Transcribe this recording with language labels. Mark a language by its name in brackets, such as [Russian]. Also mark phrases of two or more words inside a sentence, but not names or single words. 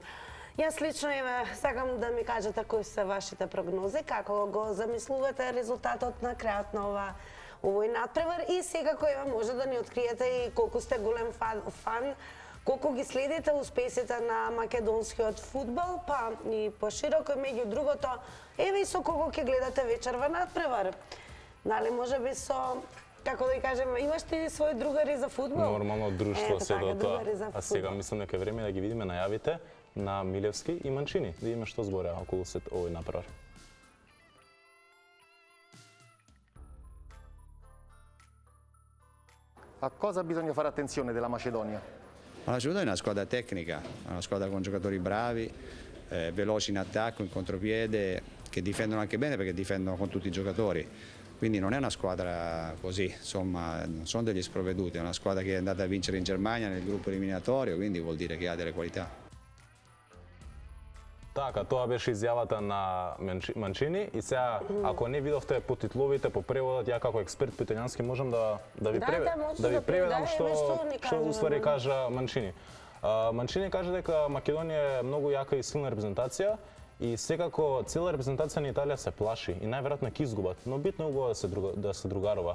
[Macedonian] Јас лично сакам да ми кажете кои се вашите прогнози, како го замислувате резултатот на крајот на овој надпревар и секако може да ни откриете и колку сте голем фан, колку ги следите успесите на македонскиот фудбал, па и пошироко меѓу другото, еве и со кого ќе гледате вечерва надпревар. Дали можеби со, како да кажем, имаш ти своји другари за фудбал? Нормално друштво се до тоа. А сега мислам дека е време да ги видиме најавите на Милевски и Манчини, да видиме што збореа околу овој надпревар. [Italian] A cosa bisogna fare attenzione della Macedonia? La Macedonia è una squadra tecnica, è una squadra con giocatori bravi, veloci in attacco, in contropiede, che difendono anche bene perché difendono con tutti i giocatori. Quindi non è una squadra così, insomma, non sono degli sprovveduti, è una squadra che è andata a vincere in Germania nel gruppo eliminatorio, quindi vuol dire che ha delle qualità. [Macedonian] Така, тоа беше изјавата на Манчини и сега, ако не видовте по титловите, по преводот, ја како експерт по италијански можам да ви преведам што уствари кажа Манчини. Манчини кажа дека Македонија е многу јака и силна репрезентација и секако цела репрезентација на Италија се плаши и најверојатно ќе изгубат, но битно е убаво да се другарува.